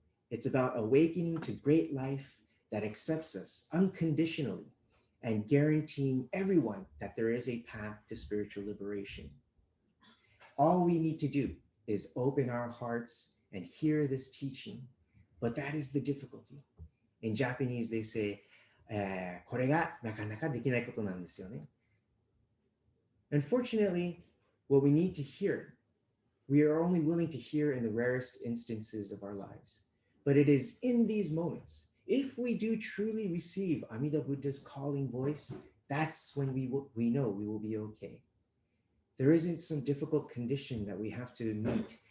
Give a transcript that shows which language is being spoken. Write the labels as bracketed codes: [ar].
[en] It's about awakening to great life that accepts us unconditionally and guaranteeing everyone that there is a path to spiritual liberation. All we need to do is open our hearts and hear this teaching. But that is the difficulty. In Japanese, they say, [ja] これがなかなかできないことなんですよね。 [en] Unfortunately, what we need to hear, we are only willing to hear in the rarest instances of our lives. But it is in these moments, if we do truly receive Amida Buddha's calling voice, that's when we know we will be okay. There isn't some difficult condition that we have to meet